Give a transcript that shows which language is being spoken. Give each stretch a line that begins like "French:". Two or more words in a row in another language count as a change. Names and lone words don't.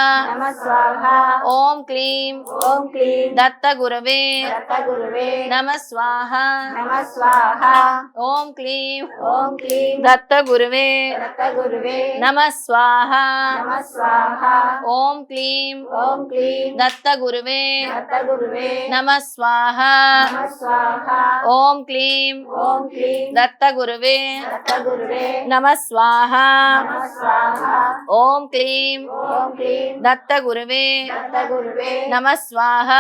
Sanskrit: ఓం క్లీం దత్త గురువే నమ స్వాహ. ఓం క్లీం దత్త గురువే నమ స్వాహ. ఓం క్లీం దత్త గురువే दत्तगुरुवे नमः स्वाहा नमः स्वाहा ओम क्लीं ॐ क्लीं दत्तगुरुवे दत्तगुरुवे नमः स्वाहा नमः स्वाहा ओम क्लीं ॐ क्लीं दत्तगुरुवे दत्तगुरुवे नमः स्वाहा